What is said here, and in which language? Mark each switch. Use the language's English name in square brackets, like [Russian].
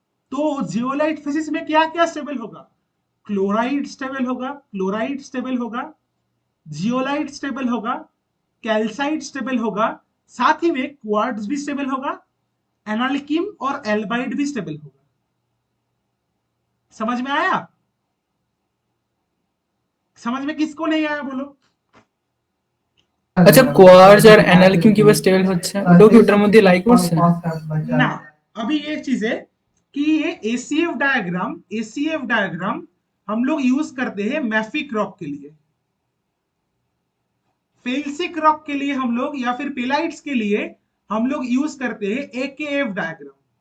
[Hindi] तो zeolite faces में क्या क्या स्टेबल होगा? क्लोराइड स्टेबल होगा, क्लोराइड स्टेबल होगा, जियोलाइट स्टेबल होगा, कैल्साइट स्टेबल होगा, साथ ही में क्वार्ट्ज भी स्टेबल होगा, एनाल्किम और एल्बाइड भी स्टेबल होगा। समझ में आया? समझ में किसको नहीं आया बोलो? [Bangla] আচ্ছা কোয়ার্জ আর অ্যানালকিম কিভাবে স্টেবল হচ্ছে ওটাও কি ওটার মধ্যে লাই করছে? [Hindi] ना, अभी एक चीज है कि ये ACF डायग्राम हम लोग यूज करते हैं मैफिक रॉक के लिए, फेल्सिक रॉक के लिए हम लोग, या फिर पेलाइट्स के लिए हम लोग यूज करते हैं AKF डायग्राम।